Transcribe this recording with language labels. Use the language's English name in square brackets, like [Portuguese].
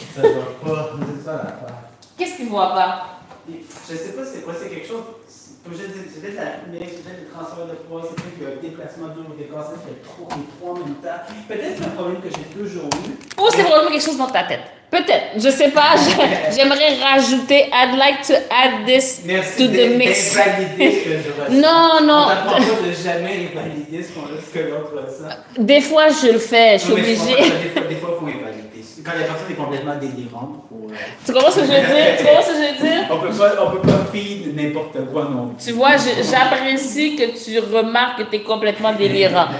[French] Ça va pas, c'est ça l'affaire. Qu'est-ce qu'il voit pas? Je sais pas c'est quoi, c'est quelque chose. Comme je disais, c'est peut-être la numérique, c'est peut-être le transfert de poids, c'est peut-être le déplacement dur ou déplacement, c'est les trois en même temps. Peut-être c'est un problème que j'ai toujours eu. Ou c'est probablement quelque chose dans ta tête. Peut-être, je sais pas. J'aimerais rajouter. [English] I'd like to add this to the mix. [French] Invalider ce que je ressens. Non. On t'apprend pas de jamais invalider ce que l'autre ressent. Des fois, je le fais. Je suis obligée. Des fois, il faut invalider. Quand la personne est complètement délirante, faut. Tu comprends ce que je veux dire? On peut pas feed n'importe quoi non plus. Tu vois, j'apprécie que tu remarques que tu es complètement délirant.